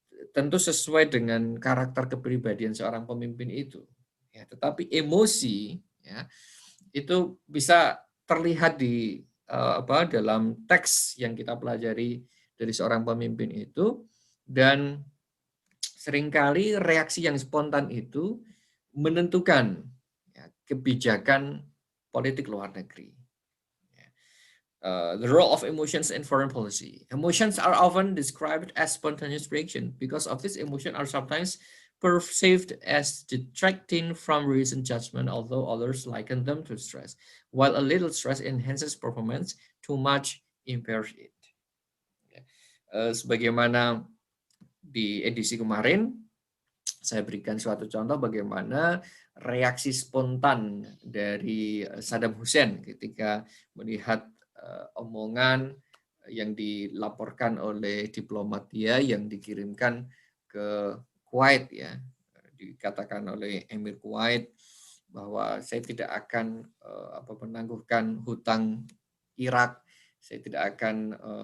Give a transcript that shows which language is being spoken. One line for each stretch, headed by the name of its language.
Indonesian: tentu sesuai dengan karakter kepribadian seorang pemimpin itu ya, tetapi emosi ya itu bisa terlihat di dalam teks yang kita pelajari dari seorang pemimpin itu, dan seringkali reaksi yang spontan itu menentukan ya, kebijakan politik luar negeri.
English: The role of emotions in foreign policy. Emotions are often described as spontaneous reaction. Because of this, emotions are sometimes perceived as detracting from reasoned judgment, although others liken them to stress. While a little stress enhances performance, too much impairs it.
Indonesian: Sebagaimana di edisi kemarin, saya berikan suatu contoh bagaimana reaksi spontan dari Saddam Hussein ketika melihat omongan yang dilaporkan oleh diplomat dia yang dikirimkan ke Kuwait, ya, dikatakan oleh Emir Kuwait bahwa saya tidak akan menangguhkan hutang Irak, saya tidak akan